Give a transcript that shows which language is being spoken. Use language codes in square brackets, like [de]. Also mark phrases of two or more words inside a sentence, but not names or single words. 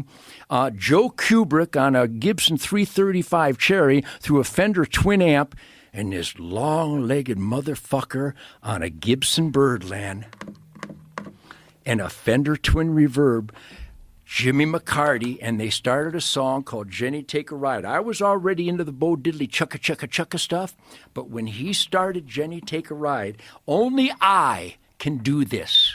[en] Joe Kubrick on a Gibson 335 Cherry through a Fender twin amp. And this long-legged motherfucker on a Gibson Birdland and a Fender twin reverb. Jimmy McCarty, and they started a song called Jenny Take a Ride. I was already into the Bo Diddley chukka chukka chukka stuff, but when he started Jenny Take a Ride, only I can do this.